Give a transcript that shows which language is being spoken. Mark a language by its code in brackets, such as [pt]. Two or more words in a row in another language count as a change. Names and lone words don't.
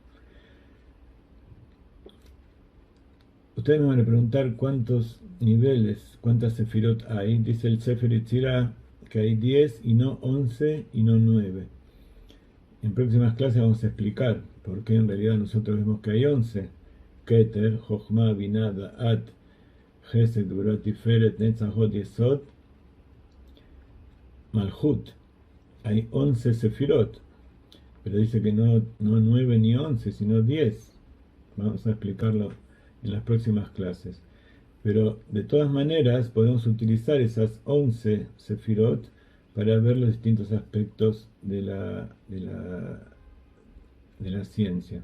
[es] Ustedes me van a preguntar cuántos niveles, cuántas Sefirot hay. Dice el Sefer Yetzirah que hay 10 y no 11 y no 9. En próximas clases vamos a explicar por qué en realidad nosotros vemos que hay 11. Keter, Jochma, Binah, Da'at, Chesed, Gvurah, Tiferet, Netzachot, Yesod, Malhut. Hay 11 Sefirot, pero dice que no 9 ni 11, sino 10. Vamos a explicarlo en las próximas clases. Pero de todas maneras podemos utilizar esas 11 Sefirot para ver los distintos aspectos de la ciencia.